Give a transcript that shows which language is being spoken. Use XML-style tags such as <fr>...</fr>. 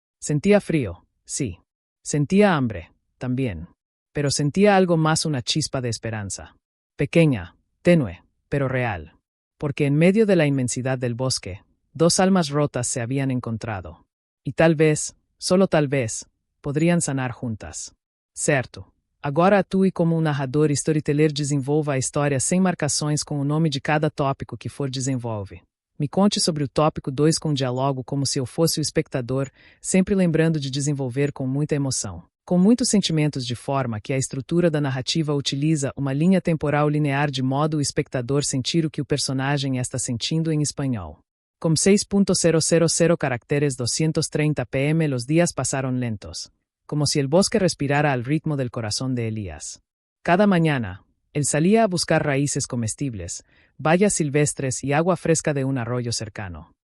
<es>Sentía frío, sí. Sentía hambre, también. Pero sentía algo más, una chispa de esperanza. Pequeña, tenue, pero real. Porque en medio de la inmensidad del bosque, 2 almas rotas se habían encontrado. Y tal vez, solo tal vez,</es> <pt>poderiam</pt> <es>sanar juntas.</es> <pt>Certo. Agora atue como narrador e storyteller, desenvolva a história sem marcações com o nome de cada tópico que for desenvolve. Me conte sobre o tópico 2 com diálogo como se eu fosse o espectador, sempre lembrando de desenvolver com muita emoção. Com muitos sentimentos, de forma que a estrutura da narrativa utiliza uma linha temporal linear de modo o espectador sentir o que o personagem está sentindo em espanhol. Com 6.000 caracteres</pt> <es>230 pm los días pasaron lentos, como si el bosque respirara al ritmo del corazón de Elías. Cada mañana, él salía a buscar raíces comestibles, bayas silvestres y agua fresca de un arroyo cercano.</es>